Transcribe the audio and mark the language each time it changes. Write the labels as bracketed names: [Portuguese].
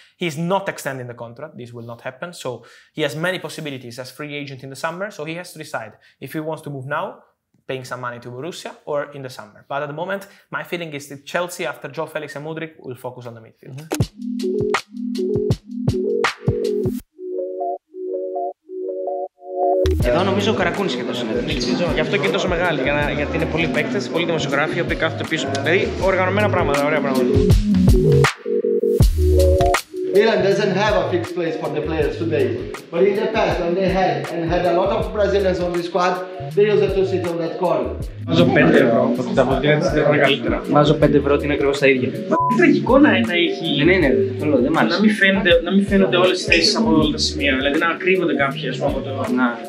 [English] He's not extending the contract. This will not happen. So he has many possibilities as free agent in the summer. So he has to decide if he wants to move now, paying some money to Borussia, or in the summer. But at the moment, my feeling is that Chelsea, after Joao Felix and Mudryk, will focus on the midfield. [Greek] Εδώ νομίζω ο Καρακούνης και τόσο είναι. Γι' αυτό και είναι τόσο μεγάλη, γιατί είναι πολλοί παίκτες, πολλοί δημοσιογράφοι, οι οποίοι κάθονται πίσω. Δηλαδή, οργανωμένα πράγματα, ωραία πράγματα. [English] Milan doesn't have a fixed place for the players today. But in the past, when they had a lot of Brazilians on the squad, they used to sit on that corner. [Greek] Βάζω 5 ευρώ, ότι τα αποδείγματα της είναι καλύτερα. Βάζω 5 ευρώ ότι είναι ακριβώς τα ίδια. Τραγικό να έχει. Δεν είναι, δεν μ' άρεσε. Να μην φαίνονται όλες τις θέσεις από όλα τα σημεία, δηλαδή να κρύβονται κάποιοι, ας πούμε, από το. Να.